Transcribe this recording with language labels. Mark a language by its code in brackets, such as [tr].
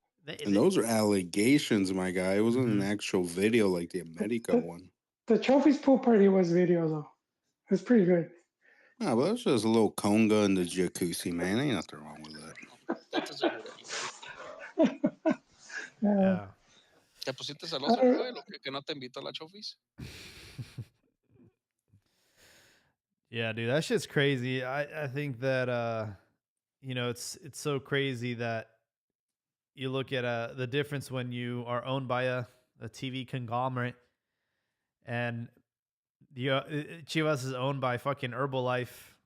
[en] And those are allegations, my guy. It wasn't an Mhm. actual video like the America one. The Trophies pool party was video though. It was pretty good. Nah, but it's just a little conga in the jacuzzi, man. Ain't nothing wrong with that. That doesn't hurt anybody. Yeah. [es] ¿Te pusiste celoso, Joel, o que no te invitó la Chofis? [en] Yeah, dude, that shit's crazy. I think that it's so crazy that you look at the difference when you are owned by a TV conglomerate, and Chivas is owned by fucking Herbalife.